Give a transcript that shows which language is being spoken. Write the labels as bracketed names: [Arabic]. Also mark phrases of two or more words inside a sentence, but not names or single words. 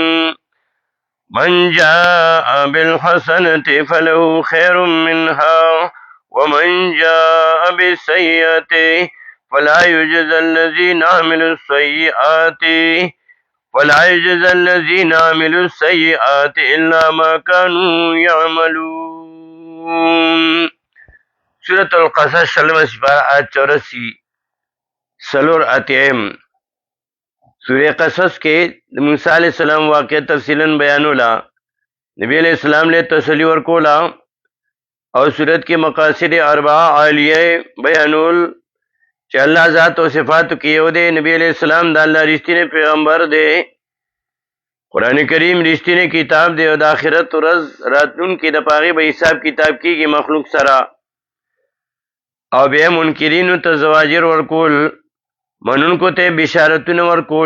[Arabic] من جاء بالحسنة فله خير منها ومن جاء بالسيئة فلا يجزى الذين عملوا السيئات إلا ما كانوا يعملون. [Pashto] سورة القصص شلم سپارہ آیت 84 سلور اتیم. سورہ قصص کے موسیٰ علیہ السلام واقع تفصیلا بیانولا، نبی علیہ السلام نے تسلی ورکولا اور سورت کے مقاصد اربعہ عالیہ بیانول چې الله ذات او صفات کې یو دی، نبی علیہ السلام د الله رښتینی پیغمبر دی، قرآن کریم رښتینی کتاب دی او د آخرت ورځ راتلونکې د پاغې به حساب کتاب کېږي مخلوق سره. او بیا منکرینو ته زواجر ورکول، منونکو ته بشارتونه ورکول.